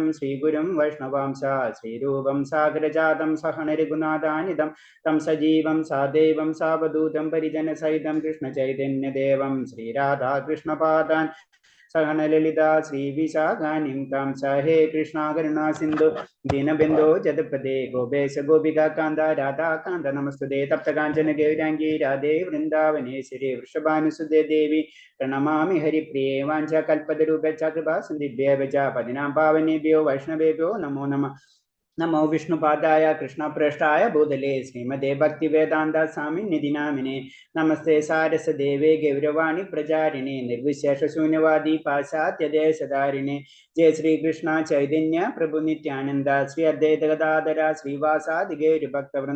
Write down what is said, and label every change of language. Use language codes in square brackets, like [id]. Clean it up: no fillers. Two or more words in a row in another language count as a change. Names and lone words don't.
[sa] ശ്രീഗുരും വൈഷ്ണവാംശ ശ്രീരൂപം സാഗരജാതം സഹന രഘുനാഥാനിതം തം സജീവം സാദേവം സാവധൂതം പരിജന സഹിതം കൃഷ്ണചൈതന്യദേവം ശ്രീരാധാകൃഷ്ണപാദാൻ സഹന ലളിത ശ്രീവിശാഖാനിം താം സഹേ കൃഷ്ണ കരുണാ സിന്ധു ദീനബന്ധോ ജഗത്പദേ ഗോപേശ ഗോപികാന്ത രാധാകാന്ത നമസ്തുതേ തപ്തകാഞ്ചന ഗൗരാംഗീ രാധേ വൃന്ദാവനേശ്വരി വൃഷഭാനുസുതേ ദേവി പ്രണമാമി ഹരിപ്രിയേ. വാഞ്ചാകൽപതരൂപേച്ഛ കൃപാ സിന്ധിഭ്യോ ച പതിനാം പാവനേഭ്യോ വൈഷ്ണവേഭ്യോ നമോ നമഃ. നമോ വിഷ്ണുപാദായ കൃഷ്ണപ്രേഷ്ഠായ ഭൂതലേ ശ്രീമദേ ഭക്തിവേദാന്ത സ്വാമിനിധി നാമിനെ. നമസ്തേ സാരസദേവേ ഗൗരവാണി പ്രചാരിണേ നിർവിശേഷശൂന്യവാദി പാശ്ചാത്യദേശധാരിണേ. ജയ ശ്രീകൃഷ്ണ ചൈതന്യ പ്രഭു നിത്യാനന്ദ ശ്രീ അദ്വൈത ഗദാധര ശ്രീവാസാദി ഗൗരഭക്തവൃന്ദ.